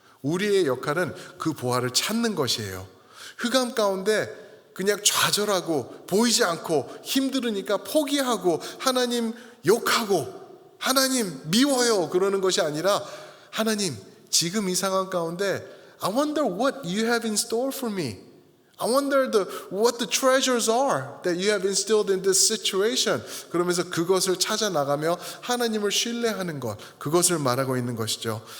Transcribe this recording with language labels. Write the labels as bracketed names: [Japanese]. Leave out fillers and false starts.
[Korean] 우리의 역할은 그 보화를 찾는 것이에요. 흑암 가운데 그냥 좌절하고 보이지 않고 힘들으니까 포기하고 하나님 욕하고 하나님 미워요 그러는 것이 아니라 하나님 지금 이 상황 가운데 [English] I wonder what you have in store for me. I wonder what the treasures are that you have instilled in this situation. [Korean] 그러면서 그것을 찾아 나가며 하나님을 신뢰하는 것, 그것을 말하고 있는 것이죠.